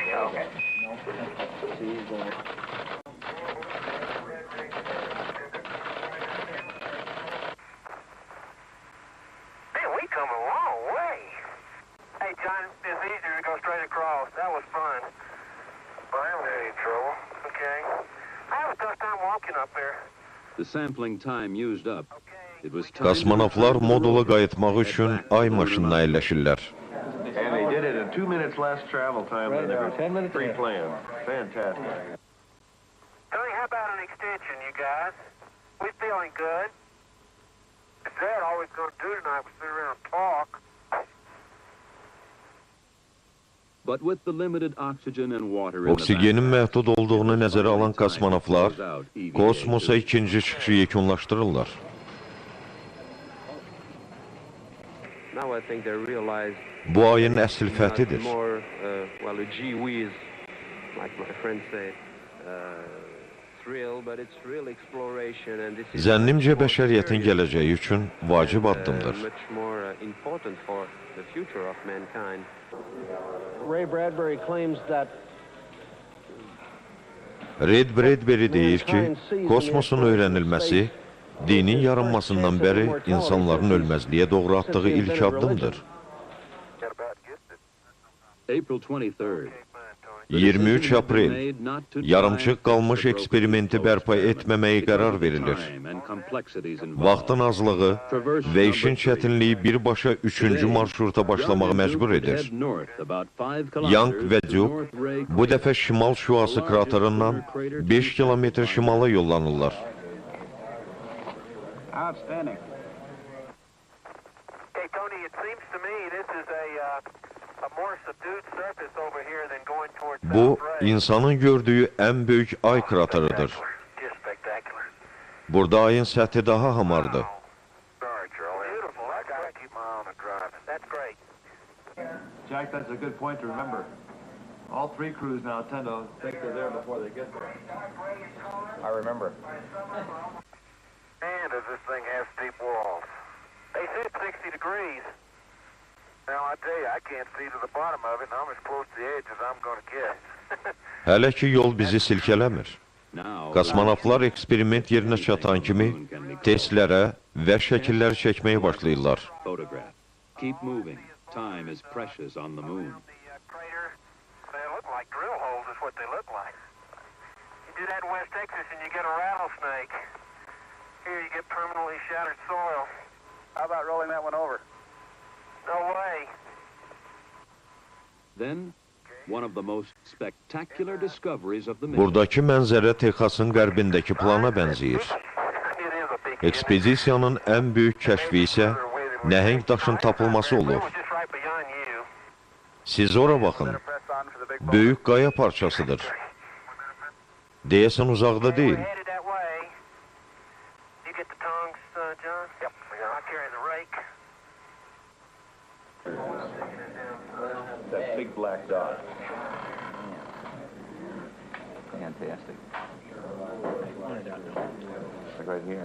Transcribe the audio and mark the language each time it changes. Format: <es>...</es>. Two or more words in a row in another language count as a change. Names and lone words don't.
<en>Man, we come a long way. Hey, John, it's easier to go straight across. That was fun. Well, I haven't had any trouble. Okay. I have a tough time walking up there. The sampling time used up. It was time to</en> <az>Kosmonavtlar</az> <en>return to the modula rover</en> <az>qayıtmaq üçün ay maşınına əyləşirlər.</az> <en>And they did it in 2 minutes less travel time than they were pre-planned. Fantastic. Tony, how about an extension, you guys? We feeling good? If that all we're going to do tonight was sit around and talk. But with the limited oxygen and water in the</en> <az>Oksigenin məhdud olduğunu nəzərə alan kosmonavtlar kosmosa ikinci çıxışı yekunlaşdırırlar.</az> <en>Now I think they realize</en> <az>Bu ayın əsl fəthidir.</az> <en>more, well, a gee whiz, like my friends say, thrill, but it's real exploration, and this is</en> <az>Zənnimcə bəşəriyyətin gələcəyi üçün vacib addımdır.</az> <en>much more important for the future of mankind. Ray Bradbury claims that</en> <az>Red Bradbury deyir ki, kosmosun öyrənilməsi dinin yaranmasından bəri insanların ölməzliyə doğru atdığı ilk addımdır.</az> <en>April 23rd.</en> <az>23 aprel, yarımçıq qalmış eksperimenti bərpa etməməyə qərar verilir. Vaxtın azlığı və işin çətinliyi birbaşa 3-cü marşruta başlamağa məcbur edir. Young və Duke bu dəfə şimal şüası kraterindən 5 kilometr şimala yollanırlar.</az> <en>outstanding. Hey, Tony, it seems to me this is a more subdued surface over here than going towards</en> <az>Bu, South Ray. insanın gördüyü ən böyük ay krateridir.</az> <en>Just spectacular.</en> <az>Burada ayın səthi daha hamardır.</az> <en>Sorry, Charlie. Beautiful. I gotta keep my eye on the drive. That's great. Jack, that's a good point to remember. All 3 crews now tend to think they're there before they get there. I remember. Man, does this thing have steep walls. 60 degrees. Now, I tell you, I can't see to the bottom of it, and I'm as close to the edge as I'm going to get.</en> <az>Hələ ki yol bizi silkələmir. Kosmonavtlar eksperiment yerinə çatan kimi testlərə və şəkillər çəkməyə başlayırlar.</az> <en>Keep moving. Time is precious on the moon. They look like drill holes is what they look like. You do that in West Texas and you get a rattlesnake. Here you get permanently shattered soil. How about rolling that one over? No way. Then, one of the most spectacular discoveries of the mission.</en> <az>Buradakı mənzərə Texasın qərbindəki plana bənzəyir. Ekspedisiyanın ən böyük kəşfi isə nəhəng daşın tapılması olur. Siz ora baxın. Böyük qaya parçasıdır. Deyəsən uzaqda deyil.</az> <en>That big black dot. Fantastic. Like right here.</en>